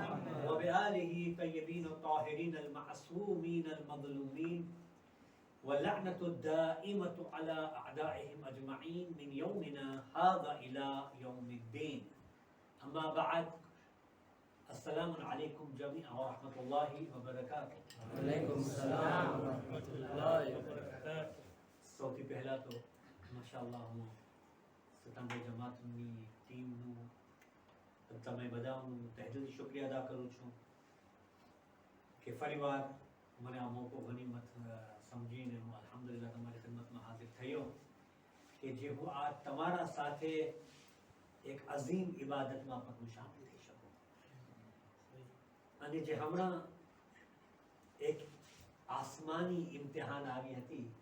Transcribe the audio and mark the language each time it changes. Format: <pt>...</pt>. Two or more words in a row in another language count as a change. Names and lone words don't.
<ar>وبآله طيبين الطاهرين المعصومين المظلومين واللعنة الدائمة على أعدائهم أجمعين من يومنا هذا إلى يوم الدين أما بعد السلام عليكم جميعا ورحمة الله وبركاته عليكم السلام ورحمة الله وبركاته.</ar> <gu>સૌથી પહેલા તો માશાઅલ્લાહ હું સતાંબે જમાતની ટીમનું તમે બધાનું તહેદિલથી શુક્રિયા અદા કરું છું કે ફરીવાર મને આ મોકો ગનીમત સમજીને હું અલ્હમ્દુલિલ્લાહ તમારી ખિદમતમાં હાજર થયો કે જે હું આ તમારા સાથે એક અઝીમ ઇબાદતમાં પણ હું શામિલ થઈ શકું અને જે હમણાં એક આસમાની ઇમ્તિહાન આવી હતી</gu>